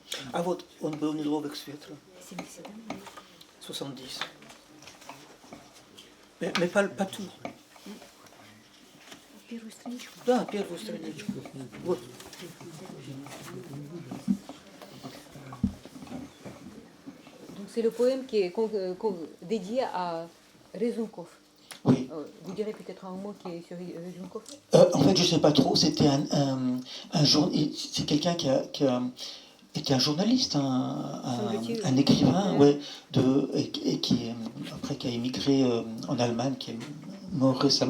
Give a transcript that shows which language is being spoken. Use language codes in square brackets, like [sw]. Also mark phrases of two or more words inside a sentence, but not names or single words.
[ru] Ah, вот, он был неловек с ветром. 70. [fr] Mais pas tout. [ru] Первую страничку. Да, первую страничку. Вот. [fr] Donc c'est le poème qui est dédié à Rezounkov. Oui. Vous direz peut-être un mot qui est sur Rezounkov. En fait, je ne sais pas trop. C'était c'est quelqu'un qui a été un journaliste, un écrivain, ouais, et qui a émigré en Allemagne, qui est mort récemment.